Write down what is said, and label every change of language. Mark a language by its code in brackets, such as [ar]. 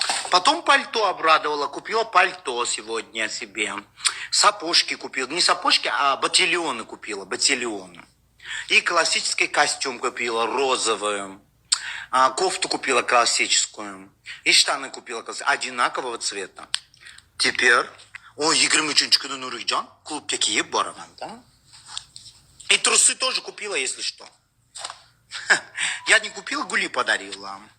[ru] Потом пальто обрадовала. Купила пальто сегодня себе. Сапожки купила. Не сапожки, а ботильоны купила. Ботильоны. И классический костюм купила, розовую. Кофту купила классическую. И штаны купила одинакового цвета. Теперь... [uz] Ой, 23 kuni Nurikjon, klubga kiyib boraman, да? [ru] И трусы тоже купила, если что. Я не купила, Гули подарила.